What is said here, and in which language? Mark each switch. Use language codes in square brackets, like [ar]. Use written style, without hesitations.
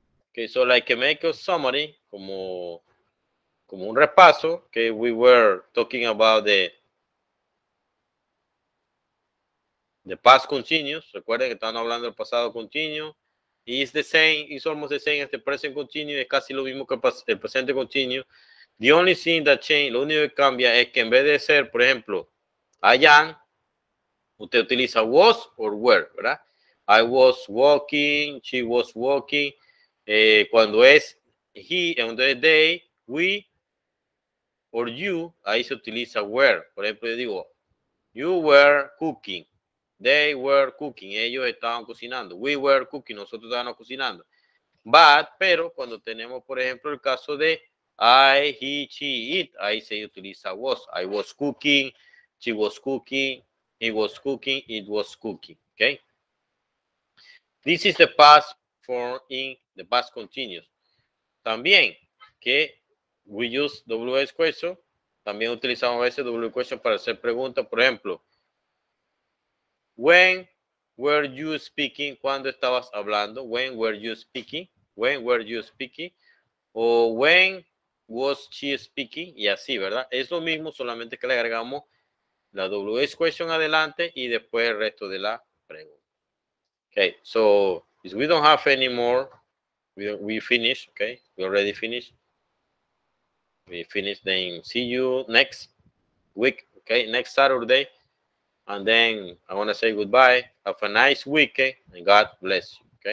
[en] Okay, so like make a summary [es] como un repaso, que [en] we were talking about the past continuous. [es] Recuerden que estamos hablando del pasado continuo. [en] It's the same, it's almost the same as the present continuous. [es] Es casi lo mismo que el presente continuous. [en] The only thing that change, [es] lo único que cambia es que en vez de ser, por ejemplo, I am, usted utiliza was or were, ¿verdad? [en] I was walking, she was walking. [es] Cuando es he, cuando es they, we, or you, ahí se utiliza were. Por ejemplo, yo digo, [en] you were cooking. They were cooking. [es] Ellos estaban cocinando. [en] We were cooking. [es] Nosotros estábamos cocinando. Pero cuando tenemos, por ejemplo, el caso de I, he, she, it, ahí se utiliza was. [en] I was cooking. She was cooking. He was cooking. It was cooking. Okay. This is the past form in the past continuous. [es] También que [en] we use WH question. [es] También utilizamos a veces WH question para hacer preguntas. Por ejemplo, [en] when were you speaking? [es] ¿Cuándo estabas hablando? [en] When were you speaking? When were you speaking? O when was she speaking? [es] Y así, ¿verdad? Es lo mismo, solamente que le agregamos la WH question adelante y después el resto de la pregunta. [en] Okay, so if we don't have any more, we finish, okay? We already finished. We finished, then see you next week, okay? Next Saturday. And then I want to say goodbye. Have a nice weekend and God bless you.